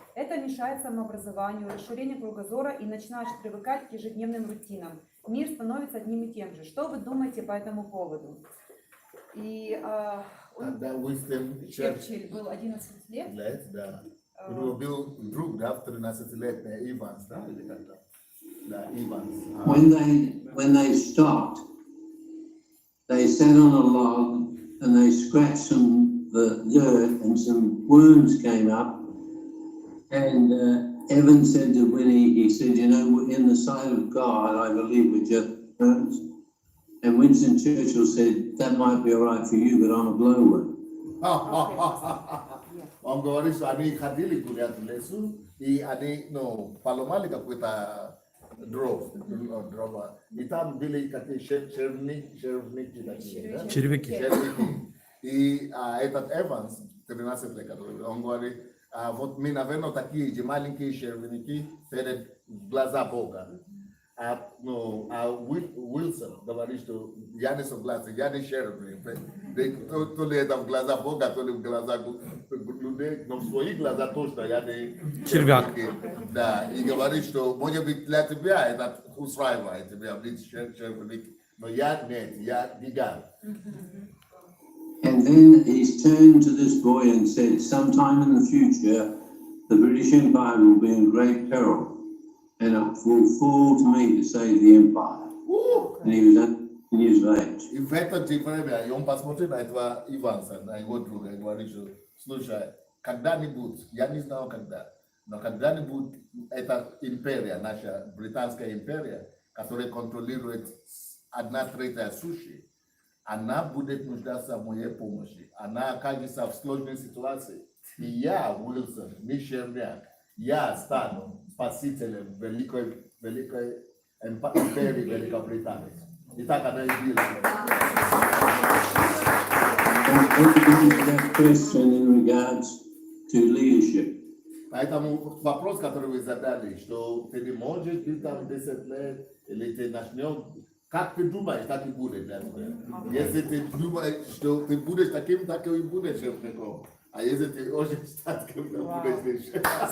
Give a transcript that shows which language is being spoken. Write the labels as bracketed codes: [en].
[ru] Это мешает самообразованию, расширению кругозора и начинаешь привыкать к ежедневным рутинам. Мир становится одним и тем же. Что вы думаете по этому поводу? И когда Winston Черчилль был 11 лет. Да. У него был друг, да, в 13 лет, Иванс, да, или как-то? Да, Иванс. [en] When they stopped, they sat on a log and they scratched some the dirt and some worms came up. And Evans said to Winnie, he said, you know, in the sight of God, I believe we're just worms. And Winston Churchill said, that might be all right for you, but I'm a glowworm. [ru] Он говорит, что они ходили гулять в лесу, и они, поломали какой-то дрова. И там были какие червяки такие, да? Червяки. И этот Эванс, 13 лет, который, он говорит, вот мы, наверное, такие же маленькие червяки перед глаза Бога. Уилсон говорит, что я не согласен, я не червяк. То ли это в глаза Бога, то ли в глаза людей, но в своих глазах точно я не Червяк. Да, и говорит, что может быть для тебя это устраивает тебя быть червяк, но я нет, я гигант. [en] And then he turned to this boy and said, sometime in the future, the British Empire will be in great peril. And it will fall to me to save the empire. And he was 10 years of age. [ru] И в это время он посмотрел на этого Иванса, на его друга, и говорит, что, слушай, когда-нибудь, я не знал когда, но когда-нибудь эта империя, наша британская империя, которая контролирует 1/3 суши, она будет нуждаться в моей помощи. Она окажется в сложной ситуации. И я, Уилсон, не червяк, я стану спасителем великой империи Великобритании. И так она и была. [en] That question in regards to leadership. [ru] Поэтому вопрос, который вы задали, что ты не можешь быть там 10 лет, или ты начнешь, как ты думаешь, так и будет для тебя. Если ты думаешь, что ты будешь таким, так и будешь червяком. А если ты очень стать, когда будешь лишь.